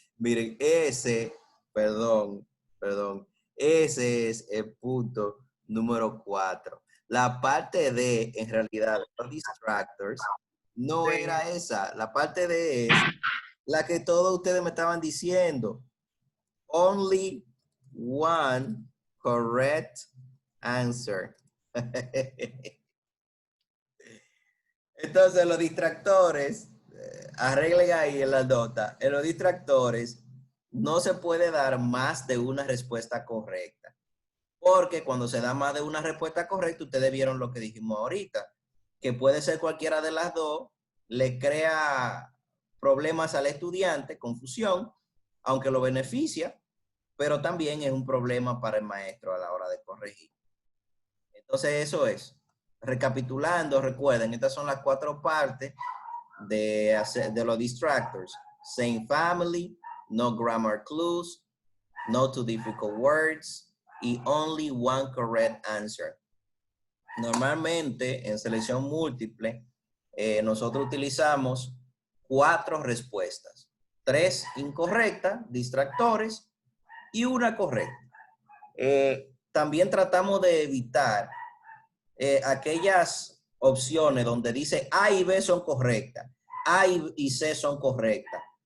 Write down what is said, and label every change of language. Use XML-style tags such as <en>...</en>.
<es>Miren, perdón, ese es el punto número 4. La parte de, en realidad, los distractors, no Sí. era esa. La parte de es la que todos ustedes me estaban diciendo.</es> <en>Only one correct answer.</en> <es>Entonces, los distractores, arreglen ahí en la nota, en los distractores no se puede dar más de una respuesta correcta. Porque cuando se da más de una respuesta correcta, ustedes vieron lo que dijimos ahorita, que puede ser cualquiera de las dos, le crea problemas al estudiante, confusión, aunque lo beneficia, pero también es un problema para el maestro a la hora de corregir. Entonces, eso es. Recapitulando, recuerden, estas son las 4 partes de los distractors.</es> <en>Same family, no grammar clues, no too difficult words, y only one correct answer.</en> <es>Normalmente, en selección múltiple, nosotros utilizamos 4 respuestas. 3 incorrectas, distractores, y una correcta. También tratamos de evitar aquellas opciones donde dice A y B son correctas, A y C son correctas.</es>